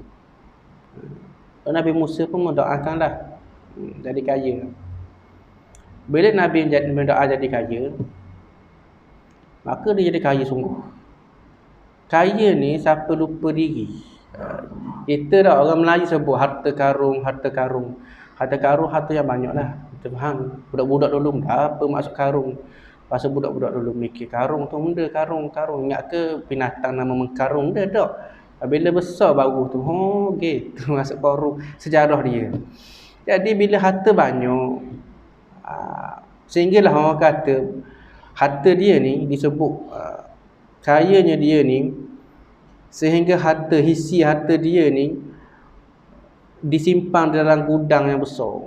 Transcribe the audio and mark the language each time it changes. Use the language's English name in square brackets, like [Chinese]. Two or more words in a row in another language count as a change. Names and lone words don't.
[Malay] Nabi Musa pun mendoakanlah jadi kaya. Bila Nabi mendoa jadi kaya, maka dia jadi kaya sungguh. Kaya ni siapa lupa diri. Kita dah orang Melayu sebut harta karung. Harta karung yang banyak lah. Kita faham. Budak-budak dulu apa maksud karung. Pasal budak-budak dulu mikir karung tu benda, karung. Ingat ke binatang nama mengkarung? Dia tak. Bila besar baru tu, gitu masuk karung. Sejarah dia. Jadi bila harta banyak, sehinggalah orang kata harta dia ni disebut kayanya dia ni, sehingga hisi harta dia ni disimpan dalam gudang yang besar.